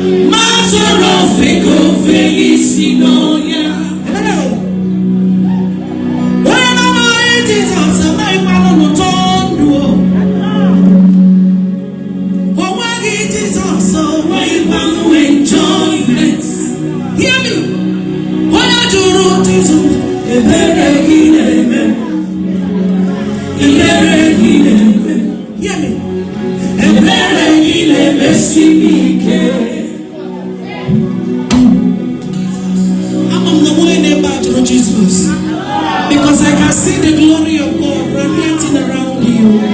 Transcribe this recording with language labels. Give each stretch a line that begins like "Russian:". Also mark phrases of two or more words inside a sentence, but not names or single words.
Igbo: Ma atụrụ ofe ka ofe isi n'ọhịa. Onye na-amaghị Jizọs, amaghịkwanụ n'ụtọ ndụ o. O nweghị Jizọs, o nweghịkwanụ enjoyment.
English: Hear me.
Igbo: Onye jụrụ Jizọs, ebere gị na-eme. Ebere gị na-eme.
English: Hear me.
Igbo: Ebere gị na-emesi m ike. Ama m na onye na-ebe a jụrụ Jizọs.
English: Because I can see the glory of God radiating around you.